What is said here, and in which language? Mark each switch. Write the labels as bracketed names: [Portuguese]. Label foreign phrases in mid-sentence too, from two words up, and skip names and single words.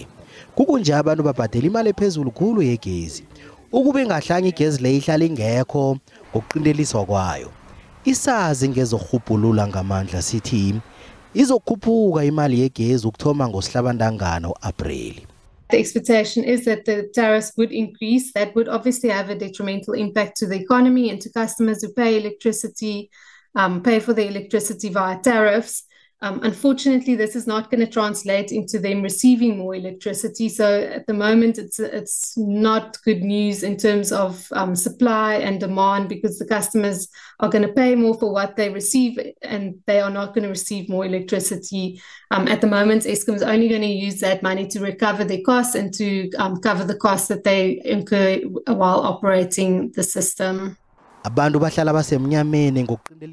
[South Ndebele] Kukunje abantu babhadela imali ephezulu khulu yegezi. Ukube ngahlanye igezi le ihlala ingekho ngokuqindeliswa kwayo. Isazi ngezokhuphulula ngamandla sithi izokukhuphuka imali yegezi ukuthoma ngosihlabantangana uApreli. [English] The expectation is that the tariffs would increase. That would obviously have a detrimental impact to the economy and to customers who pay electricity, pay for the electricity via tariffs. Unfortunately, this is not going to translate into them receiving more electricity. So at the moment, it's not good news in terms of supply and demand, because the customers are going to pay more for what they receive and they are not going to receive more electricity. At the moment, Eskom is only going to use that money to recover their costs and to cover the costs that they incur while operating the system. [South Ndebele] Abantu bahlala basemnyameni